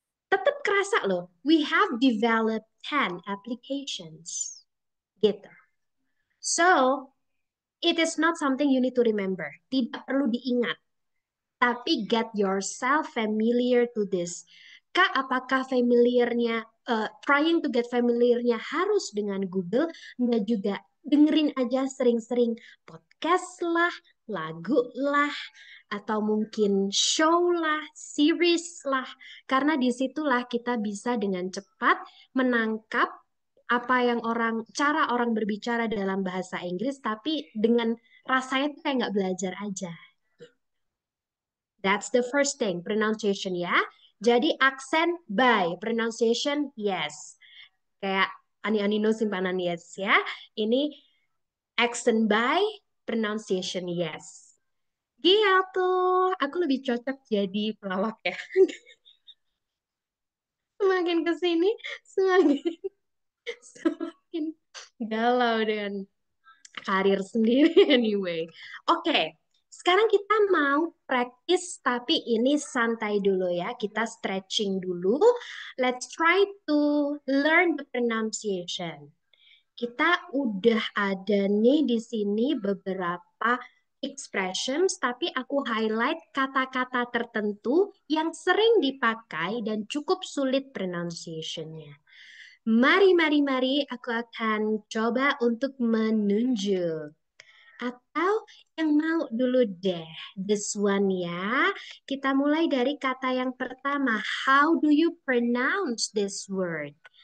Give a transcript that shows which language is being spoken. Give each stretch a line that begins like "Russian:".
Indonesian: Tetap kerasa loh,
English: we have developed 10 applications.
Indonesian: Gitu.
English: So, it is not something you need to remember.
Indonesian: Tidak perlu diingat. Tapi
English: get yourself familiar to this.
Indonesian: Kak, apakah familiarnya,
English: trying to get
Indonesian: familiarnya harus dengan Google? Enggak juga. Dengerin aja sering-sering podcast lah, lagu lah, atau mungkin show lah, series lah. Karena disitulah kita bisa dengan cepat menangkap apa yang cara orang berbicara dalam bahasa Inggris, tapi dengan rasanya tuh kayak nggak belajar aja.
English: That's the first thing, pronunciation ya.
Indonesian: Jadi aksen by, pronunciation yes. Kayak ani-anino simpanan yes ya. Ini accent by, pronunciation yes. Gitu. Aku lebih cocok jadi pelawak ya. Semakin kesini, semakin galau dengan karir sendiri
English: anyway.
Indonesian: Oke, sekarang kita mau praktis tapi ini santai dulu ya. Kita stretching dulu.
English: Let's try to learn the pronunciation.
Indonesian: Kita udah ada nih di sini beberapa expressions, tapi aku highlight kata-kata tertentu yang sering dipakai dan cukup sulit pronunciation-nya. Mari, aku akan coba untuk menunjuk. Atau yang mau dulu deh,
English: this one
Indonesian: ya. Kita mulai dari kata yang pertama.
English: How do you pronounce this word?